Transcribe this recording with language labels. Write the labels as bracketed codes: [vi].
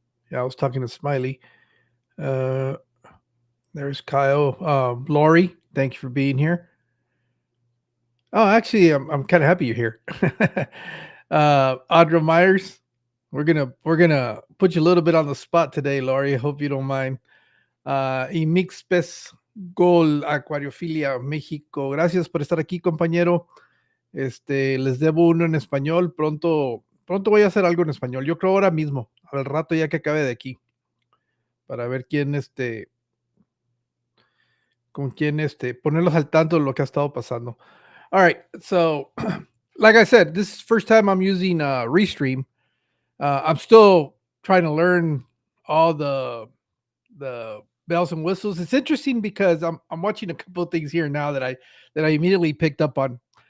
[en] Yeah, I was talking to Smiley. Uh, there's Kyle. Lori, thank you for being here. Oh, actually, I'm kind of happy you're here. Audra Myers, we're gonna put you a little bit on the spot today, Lori. I hope you don't mind. [es] Y Mix Pez Gol Acuariofilia México. Gracias por estar aquí, compañero. Les debo uno en español. Pronto voy a hacer algo en español. Yo creo ahora mismo, al rato ya que acabe de aquí, para ver quién, con quién, ponerlos al tanto de lo que ha estado pasando. [en] All right, so like I said, this is first time I'm using Restream. I'm still trying to learn all the bells and whistles. It's interesting because I'm watching a couple of things here now that I immediately picked up on.